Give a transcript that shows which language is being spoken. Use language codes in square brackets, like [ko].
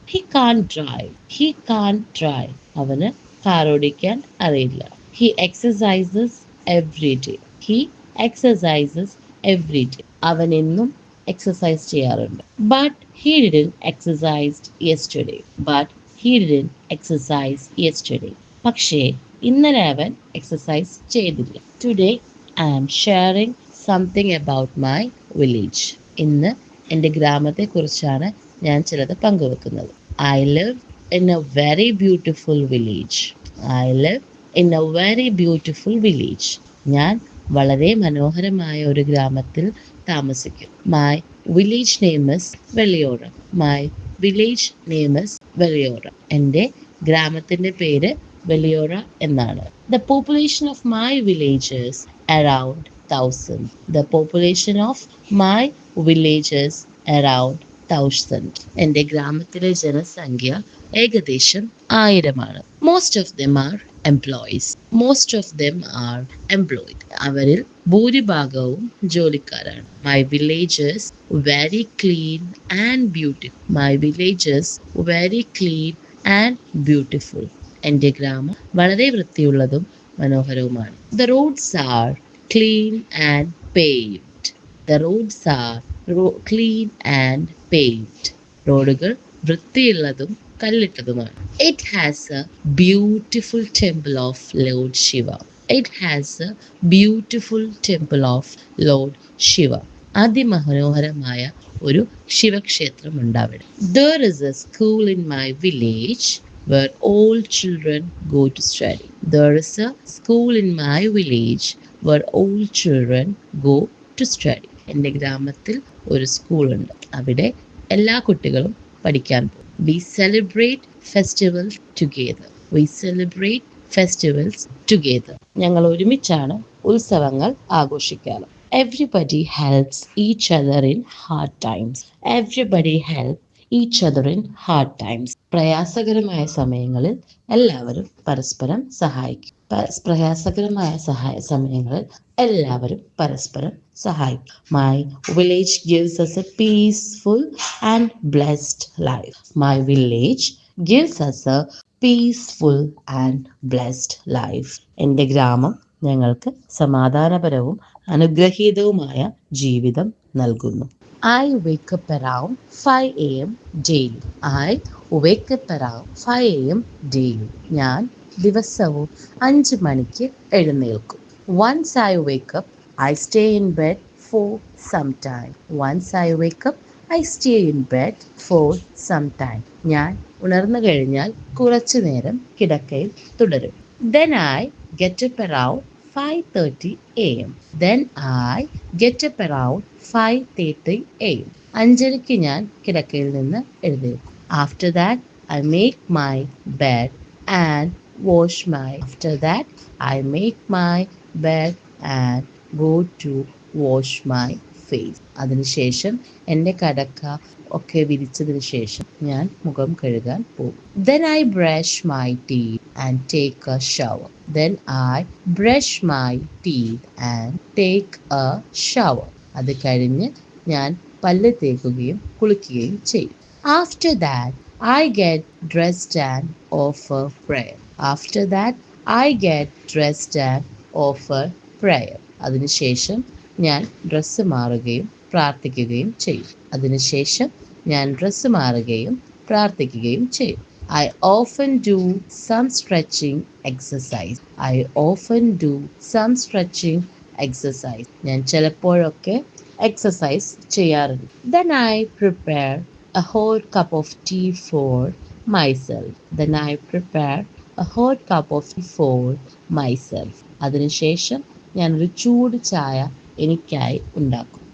[en] He can't drive. He can't drive. [ml] അവന് car ഓടിക്കാൻ അറിയില്ല. [en] He exercises every day. He exercises every day. [ml] അവൻ എന്നും എക്സസൈസ് ചെയ്യാറുണ്ട്. [en] But he didn't exercise yesterday. But he didn't exercise yesterday. [ml] പക്ഷേ ഇന്നലെ അവൻ എക്സസൈസ് ചെയ്തില്ല. [en] Today I am sharing something about my village. [ml] ഇന്ന് എൻ്റെ ഗ്രാമത്തെക്കുറിച്ചാണ് ഞാൻ ചിലത് പങ്കുവെക്കുന്നത്. [en] I live in a very beautiful village. I live in a very beautiful village. [ml] ഞാൻ വളരെ മനോഹരമായ ഒരു ഗ്രാമത്തിൽ താമസിക്കും. [en] My village name is Velliyora. My village name is Velliyora. [ml] എൻ്റെ ഗ്രാമത്തിൻ്റെ പേര് വെല്ലിയോറ എന്നാണ്. [en] The population of my village is around 1,000. The population of my village is around 1,000. [ml] എൻ്റെ ഗ്രാമത്തിലെ ജനസംഖ്യ ഏകദേശം 1000 [en] Most of them are employees. Most of them are employed. [ml] അവരിൽ ഭൂരിഭാഗവും ജോലിക്കാരാണ്. [en] My village is very clean and beautiful. My village is very clean and beautiful. [ml] എൻ്റെ ഗ്രാമം വളരെ വൃത്തിയുള്ളതും മനോഹരവുമാണ്. [en] The roads are clean and paved. The roads are clean and paved. [ml] റോഡുകൾ വൃത്തിയുള്ളതും കല്ലിട്ടതുമാണ്. [en] It has a beautiful temple of Lord Shiva. It has a beautiful temple of Lord Shiva. [ml] അതിമനോഹരമായ ഒരു ശിവക്ഷേത്രമുണ്ട് അവിടെ. [en] There is a school in my village where all children go to study. There is a school in my village where all children go to study. [ml] എൻ്റെ ഗ്രാമത്തിൽ ഒരു സ്കൂളുണ്ട്. അവിടെ എല്ലാ കുട്ടികളും പഠിക്കാൻ പോകും. [en] We celebrate festivals together. We celebrate festivals together. [ml] ഞങ്ങൾ ഒരുമിച്ചാണ് ഉത്സവങ്ങൾ ആഘോഷിക്കാറ്. [en] Everybody helps each other in hard times. Everybody helps each other in hard times. [ml] പ്രയാസകരമായ സമയങ്ങളിൽ എല്ലാവരും പരസ്പരം സഹായിക്കും. പ്രയാസകരമായ സമയങ്ങളിൽ എല്ലാവരും പരസ്പരം സഹായിക്കും. [en] My village gives us a peaceful and blessed life. My village gives us a peaceful and blessed life. [ml] എൻ്റെ ഗ്രാമം ഞങ്ങൾക്ക് സമാധാനപരവും അനുഗ്രഹീതവുമായ ജീവിതം നൽകുന്നു. [en] I wake up around 5 a.m. daily. I wake up around 5 a.m. daily. [ml] ഞാൻ ദിവസവും 5 മണിക്ക് എഴുന്നേൽക്കും. [en] Once I wake up, I stay in bed for some time. Once I wake up, I stay in bed for some time. [ml] ഞാൻ ഉണർന്നു കഴിഞ്ഞാൽ കുറച്ചു നേരം കിടക്കയിൽ തുടരും. [en] Then I get up around 5:30 a.m. Then I get up around 5:30 a.m. [ml] 5:30 ഞാൻ കിടക്കയിൽ നിന്ന് എഴുന്നേൽക്കും. [en] After that, I make my bed and wash my. After that, I make my bed and go to wash my face. [ml] അതിനുശേഷം എൻ്റെ കടക്ക ഒക്കെ വിരിച്ചതിന് ശേഷം ഞാൻ മുഖം കഴുകാൻ പോകും. [en] Then I brush my teeth and take a shower. Then I brush my teeth and take a shower. [ml] അത് കഴിഞ്ഞ് ഞാൻ പല്ല് തേക്കുകയും കുളിക്കുകയും ചെയ്യും. [en] After that, I get dressed and offer prayer. After that, I get dressed and offer prayer. [ml] അതിനുശേഷം ഞാൻ dress മാറുകയും പ്രാർത്ഥിക്കുകയും ചെയ്യും. അതിനുശേഷം ഞാൻ ഡ്രസ്സ് മാറുകയും പ്രാർത്ഥിക്കുകയും ചെയ്യും. [en] I often do some stretching exercise. I often do some stretching exercise. [ml] ഞാൻ ചിലപ്പോഴൊക്കെ എക്സസൈസ് ചെയ്യാറുണ്ട്. [en] Then I prepare a hot cup of tea for myself. Then I prepare a hot cup of tea for myself. [ml] അതിനുശേഷം ഞാൻ ഒരു ചൂട് ചായ എനിക്കായി ഉണ്ടാക്കും.